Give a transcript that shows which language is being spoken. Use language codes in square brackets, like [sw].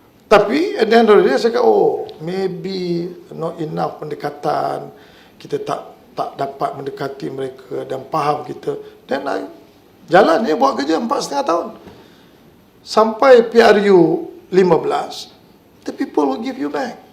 [ms] Tapi [en] at the end of the day [ms] saya kata, [en] maybe not enough [ms] pendekatan. Kita tak dapat mendekati mereka dan faham kita. Dan jalan dia buat kerja 4,5 tahun. Sampai PRU 15, [en] the people will give you back.